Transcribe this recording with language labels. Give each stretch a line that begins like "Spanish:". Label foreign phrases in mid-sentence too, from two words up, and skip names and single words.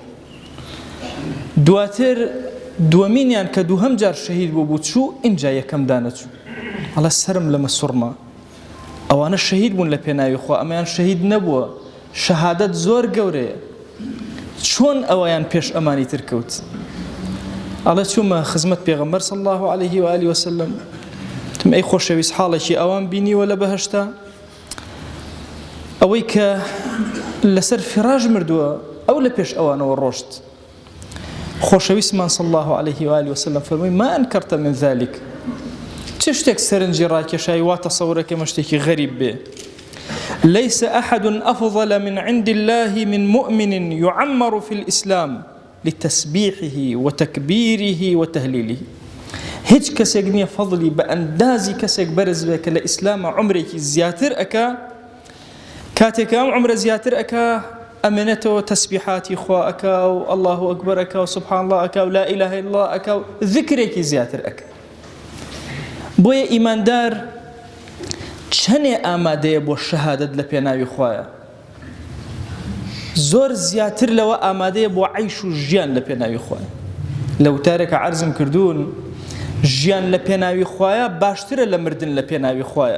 Central Kurdish: دواتر دووەمینیان کە دووهەم جار شەهید بوو چوو ئینجا یەکەم دانەچوو. ئەڵە سەرم لەمە سوڕما، ئەوانە شەهید بوون لە پێناوی خوا، ئەمەیان شەهید نەبووە. شەهادەت زۆر گەورەیە، چۆن ئەوەیان پێش ئەمانی تر کەوت؟ ئەڵە چوومە خزمەت پێغەمبەر
Arabic: صلی الله عليه وآله وسلم،
Central Kurdish: تم ئەی خۆشەویست حاڵێکی ئەوان بینیوە لە بەهەشتا، ئەوەی کە لەسەر فراش مردووە ئەو لە پێش ئەوانەوە ڕۆشت. خۆشەویستمان
Arabic: صلی الله عليه وآله وسلم
Central Kurdish: فەرمووی:
Arabic: ما أنكرت من ذلك.
Central Kurdish: چ شتێک سەرنجی ڕاکێشایی وا تەسەورەکەمە شتێکی غەریب بێ.
Arabic: ليس أحد أفضل من عند الله من مؤمن يعمر في الإسلام لتسبيحه وتكبيره وتهليله.
Central Kurdish: هیچ کەسێک نییە فەضلی بە ئەندازی کەسێک بەرز بێ کە لە ئیسلامە عمرێکی زیاتر ئەکا، کاتێک ئەم عمرە زیاتر ئەکا ئەمێنێتەوە تەسبیحاتی خوا ئەکا و
Arabic: الله ئەکبەر
Central Kurdish: ئەکا و
Arabic: سبحان الله
Central Kurdish: ئەکا و
Arabic: لا إله إلا الله
Central Kurdish: ئەکا و ذکرێکی زیاتر ئەکا. بۆیە ئیماندار چەندێ ئامادەیە بۆ شەهادەت لە پێناوی خوایە، زۆر زیاتر لەوە ئامادەیە بۆ عەیش و ژیان لە پێناوی خوایە. لە وتارێکە عەرزم کردوون ژیان لە پێناوی خوایە باشترە لە مردن لە پێناوی خوایە.